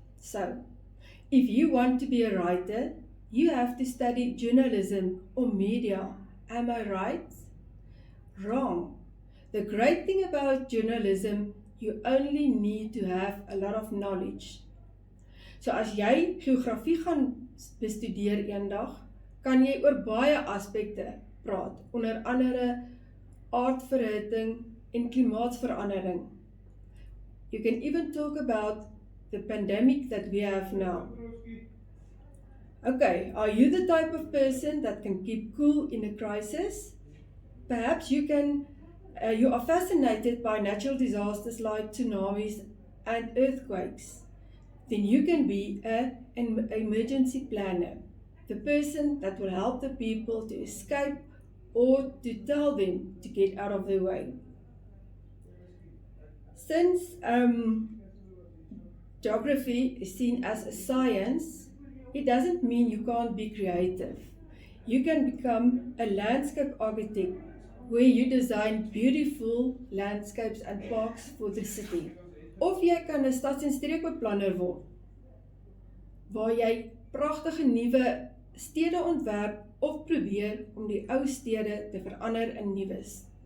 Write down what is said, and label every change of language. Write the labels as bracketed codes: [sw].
[en] So, if you want to be a writer, you have to study journalism or media. Am I right? Wrong. The great thing about journalism, you only need to have a lot of knowledge. [af] So as jy geografie gaan bestudeer eendag, kan jy oor baie aspekte praat, onder andere aardverhitting en klimaatsverandering. [en] You can even talk about the pandemic that we have now. Okay, are you the type of person that can keep cool in a crisis? Perhaps you are fascinated by natural disasters like tsunamis and earthquakes. Then you can be an emergency planner, the person that will help the people to escape or to tell them to get out of the way. Since geography is seen as a science, it doesn't mean you can't be creative. You can become a landscape architect where you design beautiful landscapes and parks for the city. [af] Of jy kan 'n stads- en streekbeplanner word, waar jy pragtige nuwe stede ontwerp of probeer om die ou stede te verander in nuus.